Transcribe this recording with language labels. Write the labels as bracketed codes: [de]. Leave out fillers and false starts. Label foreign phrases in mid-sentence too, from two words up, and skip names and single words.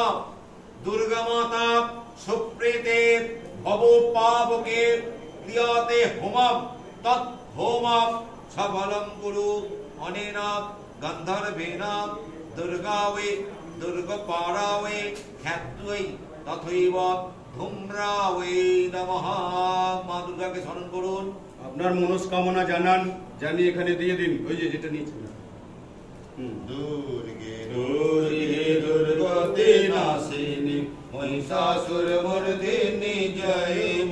[sa] दुर्गा माता सुप्रीते भव पावके क्रियते होमं तत् होमं सफलं कुरु अनेन गन्धर्वेण दुर्गा वै दुर्गपारा वै ख्यात्वै तथैव धूम्रा वै नमः। [bn] মা দুর্গাকে স্মরণ করুন। আপনার মনস্কামনা জানান, জানিয়ে এখানে দিয়ে দিন। ওই যে যেটা নিয়েছেন। [sa] দুর্গে দুর্গে দুর্গতি নাশিনী महिषासुरमर्दिनी जय